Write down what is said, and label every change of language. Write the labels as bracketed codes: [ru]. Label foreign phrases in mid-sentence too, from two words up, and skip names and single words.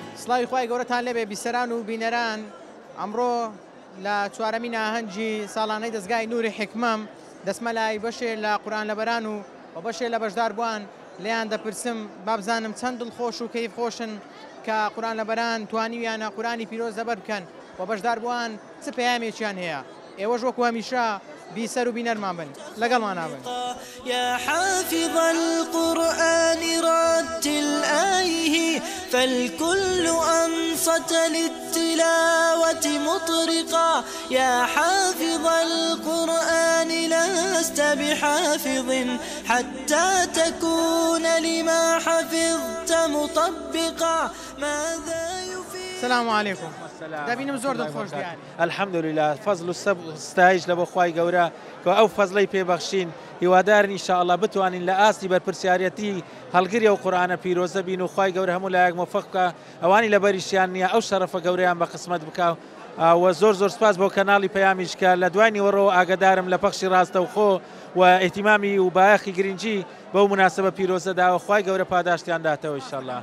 [ckb] سڵاوی خوای گەورەتان لێبێ بیسەران و بینەران ئەمڕۆ لە چوارەمین ئاهەنگی ساڵانەی دەستگای نووری حکمەم دەسمە لای بەشێ لە قورآن لەبەران و بەشێ لە بەشدار بووان لێیان دەپرسم بابزانم چەند دڵخۆش و کەیف خۆشن کە قورآن لەبەران توانیویانە قورآنی پیرۆز دەبەر بکەن و بەشدار بووان چ پەیامێکیان هەیە ئێوەش وەکو هەمیشە بیسەر و بینەرمان بن لەگەڵمان نابن. [ar] يا حافظ القرآن رتل آيه فالكل أنصت للتلاوة مطرقا يا حافظ القرآن لست بحافظ حتى تكون لما حفظت مطبقا ماذا يفيد. السلام عليكم. [ckb] دابینم زۆر دڵخۆش دیاری. الحەمدولله فەزل و ستایش لە بۆ خوای گەورە کە ئەو فەزلەی پێبەخشین هیوادارن ئینشاءالله بتوانین لە ئاستی بەرپرسیارەتی هەڵگری ئەو قورآنە پیرۆزە بین و خوای گەورە هەموو لایەک موفق بکە ئەوانی لە بەریشیان نییە ئەو شەرەفە گەورەیان بە قسمەت بکە و زۆر زۆر سپاس بۆ کەناڵی پەیامیش کە لە دوای نیوەڕۆ ئاگادارم لە پەخشی ڕاستەوخۆ و ئیهتیمامی و بایەخی گرنگی بەو مناسبە پیرۆزەدا و خوای گەورە پاداشتیان داتەوە ئینشاءالله.